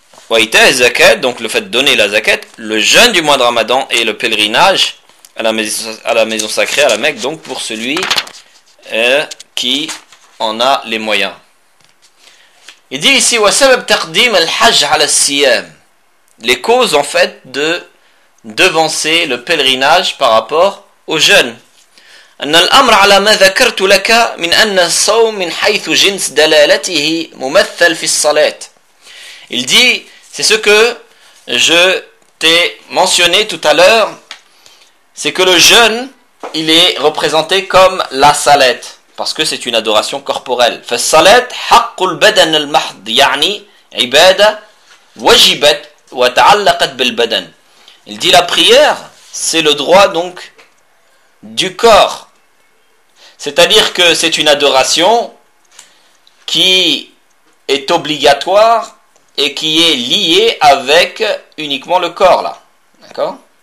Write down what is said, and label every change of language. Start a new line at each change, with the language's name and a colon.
Arabic: Wa ita zakat,
French: donc le fait de donner la zakat, le jeûne du mois de Ramadan et le pèlerinage à la maison sacrée, à la Mecque, donc pour celui qui en a les moyens. Il dit ici,
Arabic: wa sabab taqdim al-hajj ala siyam.
French: Les causes, en fait, de devancer le pèlerinage par rapport au jeûne.
Arabic: أن الأمر على ما ذكرت لك من أن الصوم من حيث جنس دلالته ممثل في الصلاة.
French: Il dit, c'est ce que je t'ai mentionné tout à l'heure, c'est que le jeûne, il est représenté comme la salat, parce que c'est une adoration corporelle.
Arabic: فالصلاة حق البدن المحض يعني عبادة وجبت وتعلقت بالبدن.
French: Il dit, la prière, c'est le droit donc du corps. C'est-à-dire que c'est une adoration qui est obligatoire et qui est lié avec uniquement le corps là. D'accord?